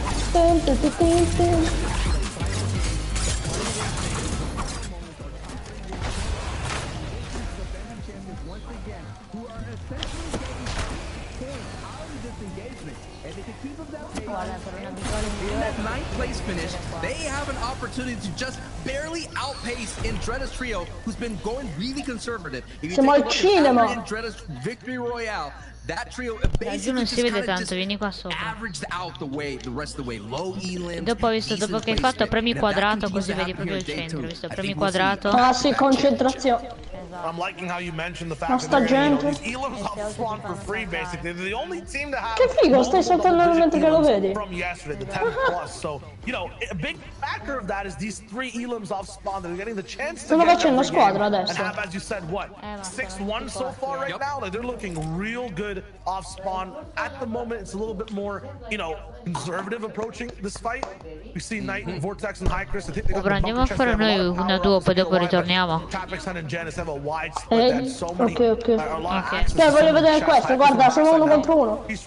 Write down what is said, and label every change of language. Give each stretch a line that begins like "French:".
English: That 9th place finish, they have an opportunity to just barely outpace Andretta's trio, who's been going really conservative. If you take a look at Andretta's victory royale, that trio basically just kind of just averaged out the rest of the way. Low elim.
Italian: Dopo dopo che hai fatto premi quadrato, così vedi proprio il centro, visto? Premi quadrato. Ah sì, concentrazione.
English: I'm liking how you mentioned the fact that these elims off spawn for free, basically. They're the only team to have
Italian: che figo, stai saltando nel mentre che lo vedi.
English: From yesterday, the 10 plus. So, you know, a big factor of that is these 3 elims off spawn. They're getting the chance to
Italian: stanno
English: get
Italian: facendo squadra
English: and
Italian: adesso.
English: have, as you said, what, 6-1 so far right now? Like, they're looking real good off spawn. At the moment, it's a little bit more, you know, conservative approaching this fight. We see Knight, Vortex, and High Chris. I think they got the
Italian: Andiamo a fare noi una duo, poi dopo ritorniamo. Ok. Cioè, voglio vedere questo, guarda, sono 1 contro 1.